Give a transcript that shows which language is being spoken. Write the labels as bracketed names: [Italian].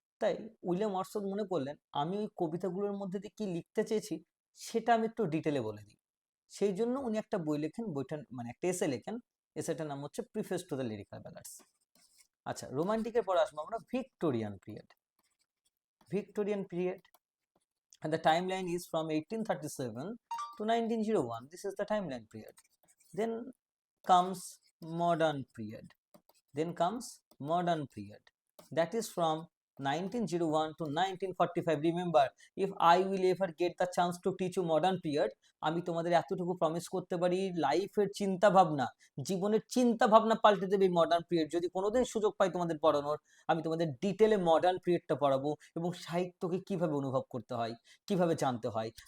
[Bangla] তাই William Wordsworth মনে করলেন আমি ওই কবিতাগুলোর মধ্যে দিয়ে কি লিখতে চেয়েছি সেটা আমি একটু ডিটেলে বলে দিই। সেই জন্য উনি একটা বই লেখেন, বইটা মানে একটা এসে লেখেন, এসেটার নাম হচ্ছে প্রিফেস টু দ্য লিরিক্যাল ব্যালাডস। আচ্ছা, রোমান্টিকের পরে আসবো আমরা Victorian period. Victorian period, [English] and the timeline is from 1837 to 1901. This is the timeline period. Then comes modern period. Then comes modern period. That is from 1901 to 1945. Remember, if I will ever get the chance to teach you modern period, [Bangla] আমি তোমাদের এতটুকু promise করতে পারি, লাইফের চিন্তা ভাবনা, জীবনের চিন্তা ভাবনা পাল্টে দেবে এই মডার্ন পিরিয়ড। যদি কোনোদিন সুযোগ পাই তোমাদের পড়ানোর, আমি তোমাদের ডিটেলে মডার্ন পিরিয়ডটা পড়াবো এবং সাহিত্যকে কিভাবে অনুভব করতে হয়, কিভাবে জানতে হয়।